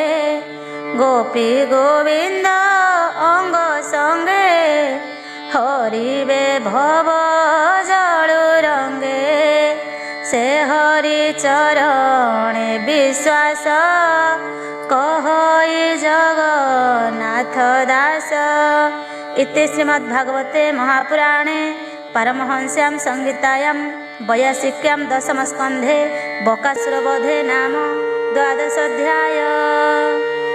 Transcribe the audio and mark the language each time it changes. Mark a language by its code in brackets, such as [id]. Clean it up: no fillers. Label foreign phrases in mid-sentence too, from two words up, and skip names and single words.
[or] ଗୋପୀ ଗୋବିନ୍ଦ ଅଙ୍ଗ ସଙ୍ଗେ ହରିବେ ଭବ ଜଳୁ ରଙ୍ଗେ। ସେ ହରି ଚରଣେ ବିଶ୍ୱାସ କହଇ ଜଗନ୍ନାଥ ଦାସ। [sa] इति श्रीमद्भागवते महापुराणे परमहंस्यां संहितायां वैयासिक्यां दशमस्कन्धे बकासुरवधे नाम 12 अध्याय।